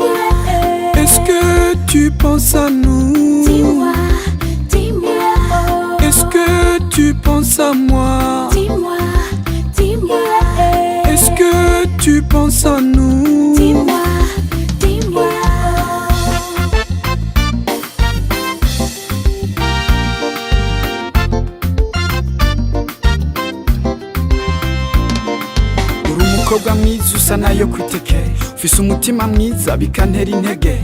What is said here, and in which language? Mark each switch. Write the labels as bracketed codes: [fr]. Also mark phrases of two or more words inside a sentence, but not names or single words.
[fr] Est-ce que tu penses à nous? Dis-moi, dis-moi. Est-ce que tu penses à moi? Dis-moi, dis-moi. Est-ce que tu penses à nous? Dis-moi, dis-moi. [rn] Uri umukobwa mwiza usa nayo kwiteke, ufise umutima mwiza bikantera intege.